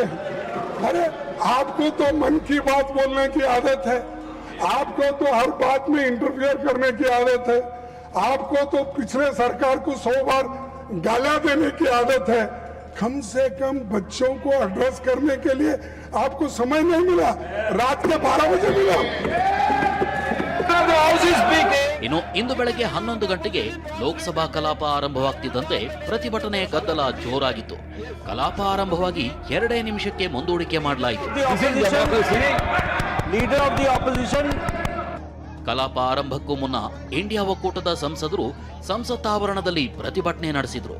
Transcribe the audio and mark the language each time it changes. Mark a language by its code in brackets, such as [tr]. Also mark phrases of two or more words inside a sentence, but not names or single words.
[hi] अरे आपको तो मन की बात बोलने की आदत है, आपको तो हर बात में इंटरफियर करने की आदत है, आपको तो पिछले सरकार को 100 बार गालियां देने की आदत है. कम से कम बच्चों को एड्रेस करने के लिए आपको समय नहीं मिला, रात के 12 बजे मिला. [kn] ಇನ್ನು ಇಂದು ಬೆಳಗ್ಗೆ 11 ಗಂಟೆಗೆ ಲೋಕಸಭಾ ಕಲಾಪ ಆರಂಭವಾಗ್ತಿದ್ದಂತೆ ಪ್ರತಿಭಟನೆ ಗದ್ದಲ ಜೋರಾಗಿತ್ತು. ಕಲಾಪ ಆರಂಭವಾಗಿ 2 ನಿಮಿಷಕ್ಕೆ ಮುಂದೂಡಿಕೆ ಮಾಡಲಾಯಿತು. ಕಲಾಪ ಆರಂಭಕ್ಕೂ ಮುನ್ನ ಇಂಡಿಯಾ ಒಕ್ಕೂಟದ ಸಂಸದರು ಸಂಸತ್ ಆವರಣದಲ್ಲಿ ಪ್ರತಿಭಟನೆ ನಡೆಸಿದ್ರು.